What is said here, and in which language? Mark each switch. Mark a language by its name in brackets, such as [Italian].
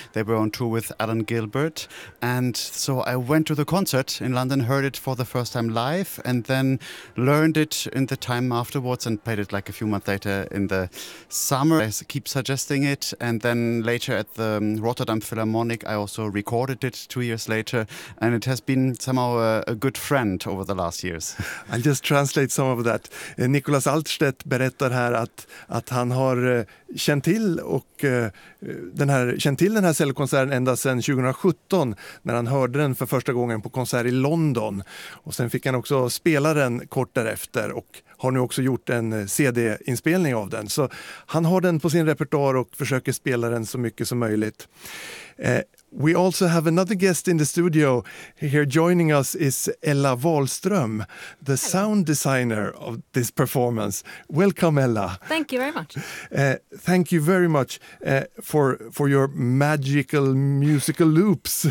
[English] They were on tour with Alan Gilbert. And so I went to the concert in London, heard it for the first time live, and then learned it in the time afterwards and played it like a few months later in the summer. I keep suggesting it. And then later at the Rotterdam Philharmonic, I also recorded it 2 years later. And it has been somehow a good friend over the last years. I'll just translate some of that. [Swedish] Nicholas Altstedt berättar här att han har känt till och den här cellokonserten ända sedan 2017 när han hörde den för första gången på konsert i London. Och sen fick han också spela den kort därefter och har nu också gjort en CD-inspelning av den. Så han har den på sin repertoar och försöker spela den så mycket som möjligt. [English] We also have another guest in the studio. Here joining us is Ella Wahlström, the sound designer of this performance. Welcome, Ella. Thank you very much. Thank you very much for your magical musical loops.